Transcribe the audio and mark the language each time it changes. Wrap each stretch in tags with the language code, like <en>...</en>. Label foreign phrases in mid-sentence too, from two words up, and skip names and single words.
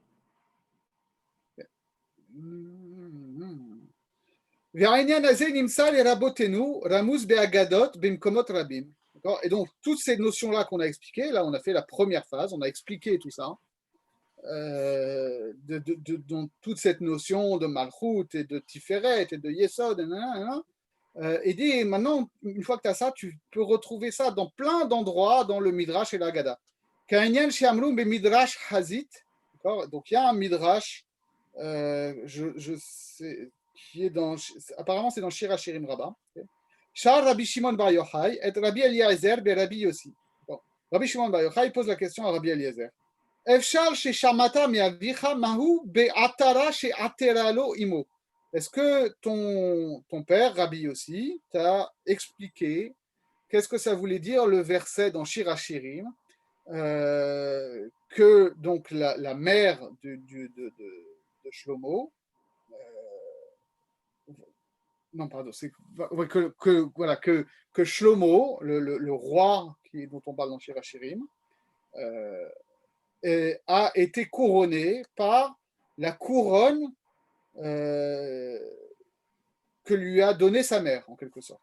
<fr>Et donc, toutes ces notions-là qu'on a expliquées, là, on a fait la première phase, on a expliqué tout ça, dans toute cette notion de Malchut et de Tiferet et de Yesod, et dit, maintenant, une fois que tu as ça, tu peux retrouver ça dans plein d'endroits dans le Midrash et l'Agada. Midrash Hazit, donc il y a un Midrash, je sais, qui est dans, apparemment c'est dans Shir HaShirim Rabbah. Shar Rabbi Shimon Bar Yochai et Rabbi Eliezer be Rabbi Yossi. Rabbi Shimon Bar Yochai pose la question à Rabbi Eliezer.</fr> <he>אפשר ש שמעת מאביך מהו בעטרה ש עטרה לו אמו.</he> <fr>Est-ce que ton père, Rabbi Yossi, t'a expliqué qu'est-ce que ça voulait dire le verset dans Shir HaShirim, que donc la mère de Shlomo, non pardon, c'est que Shlomo, le roi dont on parle dans Shir HaShirim, a été couronné par la couronne que lui a donné sa mère, en quelque sorte.</fr>